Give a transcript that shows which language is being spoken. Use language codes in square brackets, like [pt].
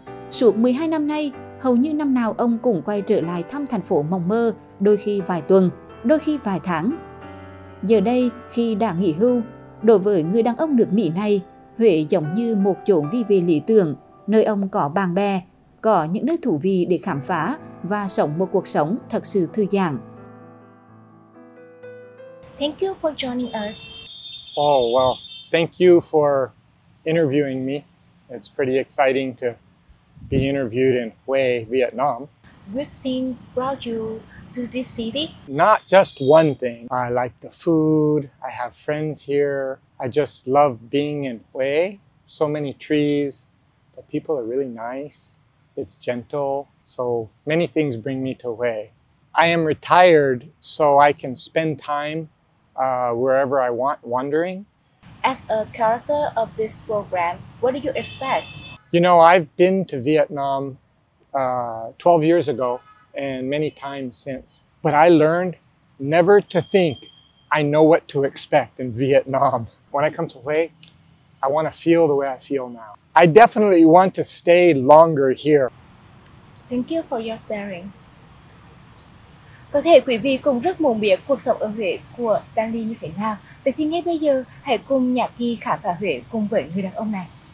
[vi] Suốt 12 năm nay, hầu như năm nào ông cũng quay trở lại thăm thành phố mộng mơ, đôi khi vài tuần, đôi khi vài tháng. Giờ đây, khi đã nghỉ hưu, đối với người đàn ông nước Mỹ này, Huế giống như một chốn đi về lý tưởng, nơi ông có bạn bè, có những nơi thú vị để khám phá và sống một cuộc sống thật sự thư giãn. [en] Thank you for joining us. Oh, well, thank you for interviewing me. It's pretty exciting to be interviewed in Huế, Vietnam. Which thing brought you to this city? Not just one thing. I like the food. I have friends here. I just love being in Huế. So many trees. The people are really nice. It's gentle. So many things bring me to Huế. I am retired, so I can spend time wherever I want wandering. As a character of this program, what do you expect? You know, I've been to Vietnam 12 years ago and many times since, but I learned never to think I know what to expect in Vietnam. When I come to Huế, I want to feel the way I feel now. I definitely want to stay longer here. Thank you for your sharing. [vi] Có thể quý vị cũng rất muốn biết cuộc sống ở Huế của Stanley như thế nào. Vậy thì ngay bây giờ, hãy cùng Nhã Kỳ khám phá Huế cùng với người đàn ông này.